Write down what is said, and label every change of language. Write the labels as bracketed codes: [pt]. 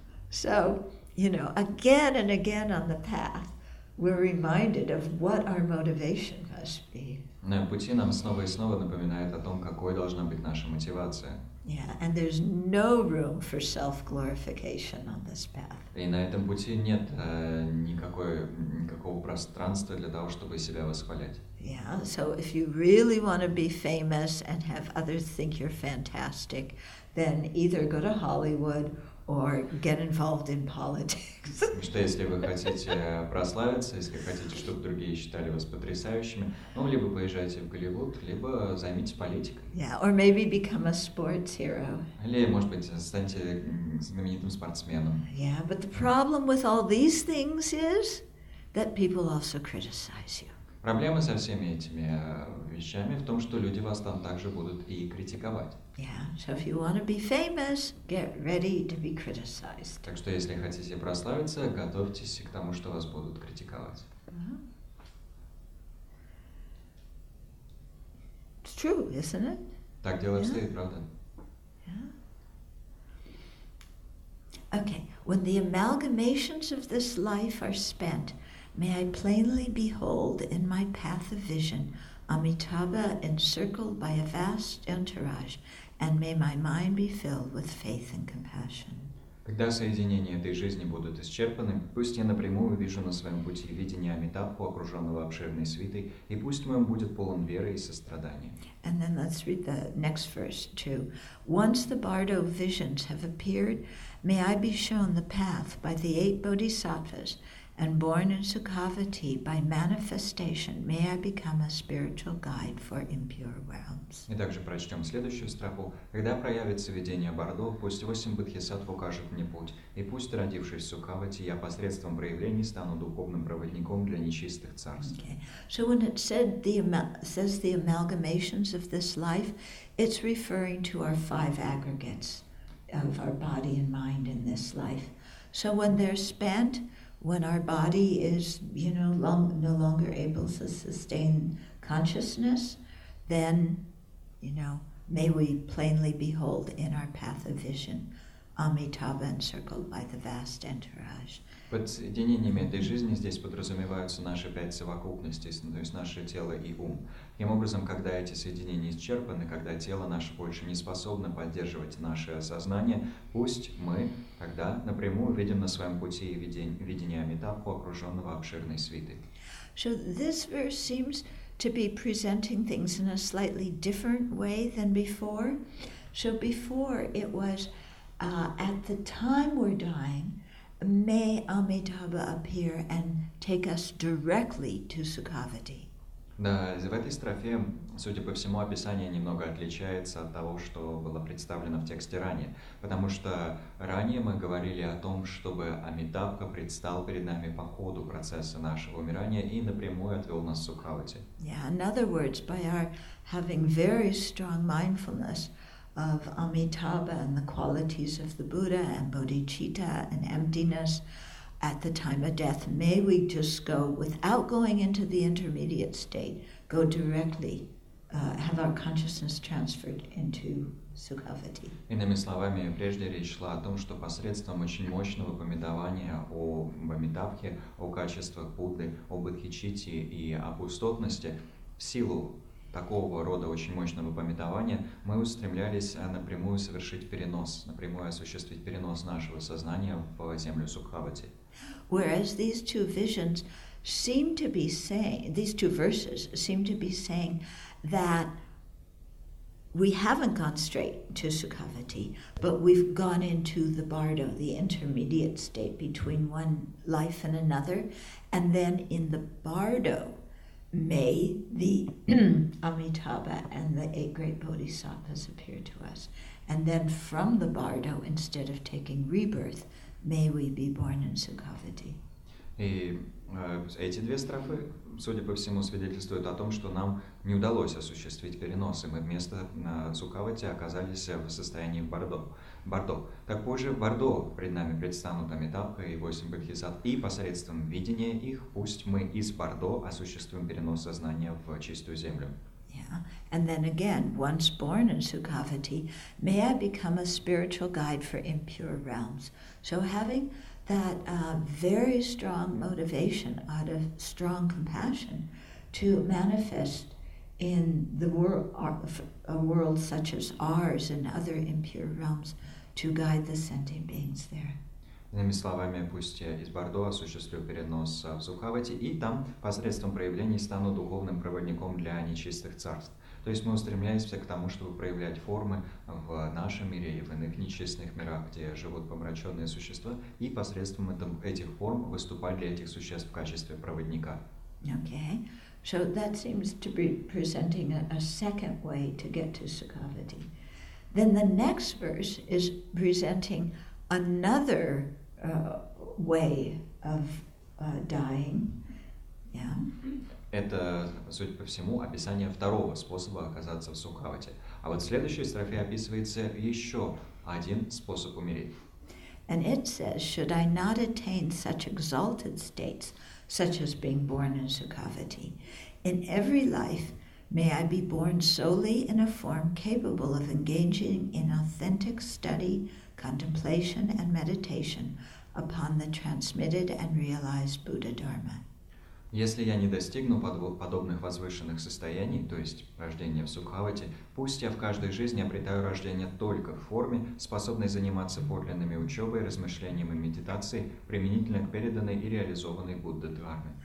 [en] So, again and again on the path, we're reminded of what our motivation must be. [ru] На пути нам снова и снова напоминает о том, какой должна быть наша мотивация. [en] Yeah, and there's no room for self-glorification on this path. [ru] И на этом пути нет никакого пространства для того, чтобы себя восхвалять. [en] Yeah, so if you really want to be famous and have others think you're fantastic, then either go to Hollywood or get involved in politics. [ru] Что если вы хотите прославиться, если хотите, чтобы другие считали вас потрясающими, либо поезжайте в Голливуд, либо займитесь политикой. [en] Yeah, or maybe become a sports hero. [ru] Или, может быть, станьте знаменитым спортсменом. [en] Yeah, but the problem with all these things is that people also criticize you. [ru] Проблема со всеми этими вещами в том, что люди вас там также будут и критиковать. [en] Yeah, so if you want to be famous, get ready to be criticized. [ru] Так что, если хотите прославиться, готовьтесь к тому, что вас будут критиковать. [en] It's true, isn't it? [ru] Так дело обстоит, правда? [en] Yeah. Okay, when the amalgamations of this life are spent, may I plainly behold in my path of vision Amitabha encircled by a vast entourage, and may my mind be filled with faith and compassion. [ru] Когда соединения этой жизни будут исчерпаны, пусть я напрямую увижу на своем пути видение Амитабху, окруженного обширной свитой, и пусть мой ум будет полон веры и сострадания. [en] And then let's read the next verse too. Once the Bardo visions have appeared, may I be shown the path by the 8 bodhisattvas, and born in Sukhavati by manifestation, may I become a spiritual guide for impure realms. [ru] И также прочтем следующую строфу. Когда проявится видение Бардо, пусть 8 бодхисаттв укажут мне путь, и пусть, родившись в Сукхавати, я посредством проявлений стану духовным проводником для нечистых царств. [en] Okay. So when it says the amalgamations of this life, it's referring to our 5 aggregates of our body and mind in this life. So when they're spent, when our body is, no longer able to sustain consciousness, then, may we plainly behold in our path of vision Amitabha encircled by the vast entourage. [ru] Под соединениями этой жизни здесь подразумеваются наши 5 совокупностей, то есть наше тело и ум. Таким образом, когда эти соединения исчерпаны, когда тело наше больше не способно поддерживать наше осознание, пусть мы тогда напрямую видим на своем пути видение Амитабху, окруженного обширной свитой. [en] So this verse seems to be presenting things in a slightly different way than before. So before it was at the time we're dying, may Amitabha appear and take us directly to Sukhavati. [ru] Да, в этой строфе, судя по всему, описание немного отличается от того, что было представлено в тексте ранее, потому что ранее мы говорили о том, чтобы Амитабха предстал перед нами по ходу процесса нашего умирания и напрямую отвел нас в Сукхавати. [en] Yeah, in other words, by our having very strong mindfulness of Amitabha and the qualities of the Buddha and bodhicitta and emptiness at the time of death, may we just go, without going into the intermediate state, go directly, have our consciousness transferred into Sukhavati. [ru] Иными словами, прежде речь шла о том, что посредством очень мощного пометования о Амитабхе, о качествах Будды, о бодхичитте и о пустотности, в силу такого рода очень мощного пометования мы устремлялись напрямую совершить перенос, напрямую осуществить перенос нашего сознания в землю Сукхавати. [en] Whereas these two visions seem to be saying, these two verses seem to be saying that we haven't gone straight to Sukhavati, but we've gone into the bardo, the intermediate state between one life and another, and then in the bardo may the Amitabha and the 8 great bodhisattvas appear to us. And then from the bardo, instead of taking rebirth, may we be born in Sukhavati. [ru] И эти две строфы, судя по всему, свидетельствуют о том, что нам не удалось осуществить перенос, и мы вместо Сукхавати оказались в состоянии Бардо. Так позже в Бардо пред нами предстанут Амитабха и 8 бодхисаттв, и посредством видения их пусть мы из Бардо осуществим перенос сознания в чистую землю. [en] Yeah. And then again, once born in Sukhavati, may I become a spiritual guide for impure realms. So having that very strong motivation out of strong compassion to manifest in the world, a world such as ours and other impure realms, to guide the sentient beings there. [ru] Иными словами, пусть я из Бардо осуществлю перенос в Сукхавати, и там посредством проявлений стану духовным проводником для нечистых царств. То есть мы устремляемся к тому, чтобы проявлять формы в нашем мире и в иных нечистых мирах, где живут помраченные существа, и посредством этих форм выступать для этих существ в качестве проводника. [en] Okay, so that seems to be presenting a second way to get to Sukhavati. Then the next verse is presenting another way of dying. Yeah. [ru] Это, судя по всему, описание второго способа оказаться в Сукхавати. А вот в следующей строфе описывается еще один способ умереть. [en] And it says, should I not attain such exalted states, such as being born in Sukhavati, in every life may I be born solely in a form capable of engaging in authentic study, contemplation and meditation upon the transmitted and realized Buddha Dharma. [ru] Если я не достигну подобных возвышенных состояний, то есть рождения в Сукхавати, пусть я в каждой жизни обретаю рождение только в форме, способной заниматься подлинными учебой, размышлением и медитацией, применительно к переданной и реализованной Будды Дхарме.